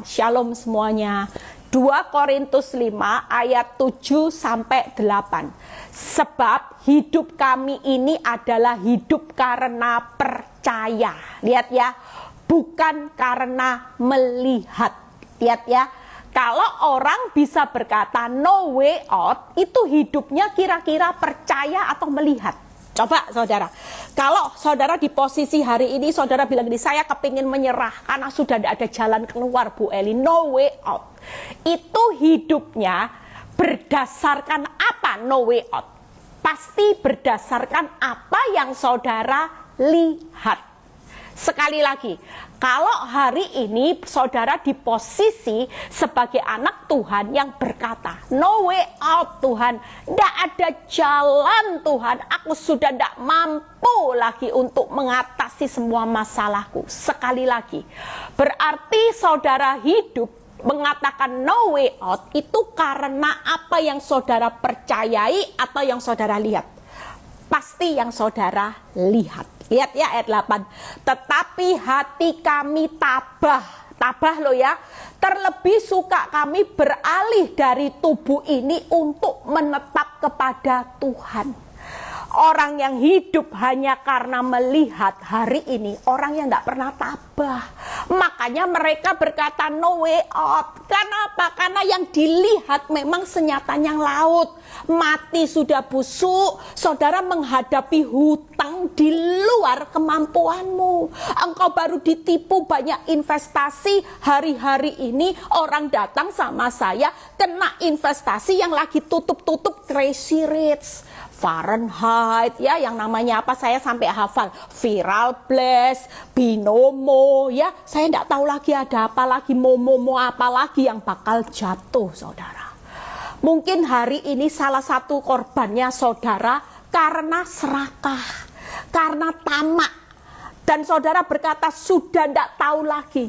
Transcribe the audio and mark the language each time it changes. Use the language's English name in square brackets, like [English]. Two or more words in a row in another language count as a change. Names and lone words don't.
[Indonesian] Shalom semuanya. 2 Korintus 5 ayat 7 sampai 8. Sebab hidup kami ini adalah hidup karena percaya. Lihat ya, bukan karena melihat. Lihat ya, Kalau orang bisa berkata [English] no way out, [Indonesian] itu hidupnya kira-kira percaya atau melihat? Coba saudara, kalau saudara di posisi hari ini, saudara bilang gini, saya kepingin menyerah karena sudah tidak ada jalan keluar Bu Eli, [English] no way out. [Indonesian] Itu hidupnya berdasarkan apa [English] no way out? [Indonesian] Pasti berdasarkan apa yang saudara lihat. Sekali lagi, kalau hari ini saudara di posisi sebagai anak Tuhan yang berkata, [English] no way out [Indonesian] Tuhan, tidak ada jalan Tuhan, aku sudah tidak mampu lagi untuk mengatasi semua masalahku. Sekali lagi, berarti saudara hidup mengatakan [English] no way out [Indonesian] itu karena apa yang saudara percayai atau yang saudara lihat. Pasti yang saudara lihat. Lihat ya ayat 8. Tetapi hati kami tabah loh ya. Terlebih suka kami beralih dari tubuh ini untuk menetap kepada Tuhan. Orang yang hidup hanya karena melihat hari ini, orang yang tidak pernah tabah. Makanya mereka berkata [English] no way out. [Indonesian] Kenapa? Karena yang dilihat memang senyatanya laut. Mati sudah busuk, saudara menghadapi hutang di luar kemampuanmu. Engkau baru ditipu banyak investasi. Hari-hari ini orang datang sama saya kena investasi yang lagi tutup-tutup [English] crazy rich. [Indonesian] Fahrenheit ya, yang namanya apa saya sampai hafal, Viral Blast, Binomo ya, saya tidak tahu lagi ada apa lagi, momo apa lagi yang bakal jatuh saudara. Mungkin hari ini salah satu korbannya saudara karena serakah, karena tamak, dan saudara berkata sudah tidak tahu lagi.